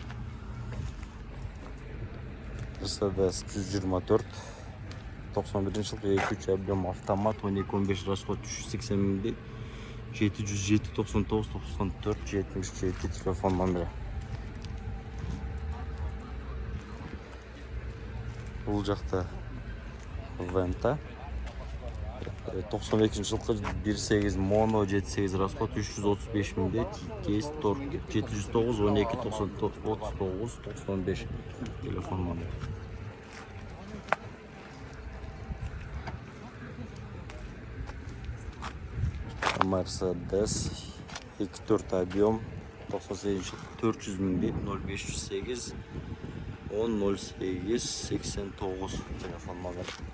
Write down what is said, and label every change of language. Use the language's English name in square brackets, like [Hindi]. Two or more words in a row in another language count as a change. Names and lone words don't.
[Kyrgyz] Mercedes 124 91 жылкы 2 объем автомат 12-15 расход 380 миң дейт. 707 99 94 77 телефон номери. Бул жакта Venta 92 жылқы 1.8 моно 7.8 расход 335 000 де кейс торг 709 12 39 95 телефон номер. Mercedes 2.4 объем 98 400 000 де 0508 10 08 89 телефон номер.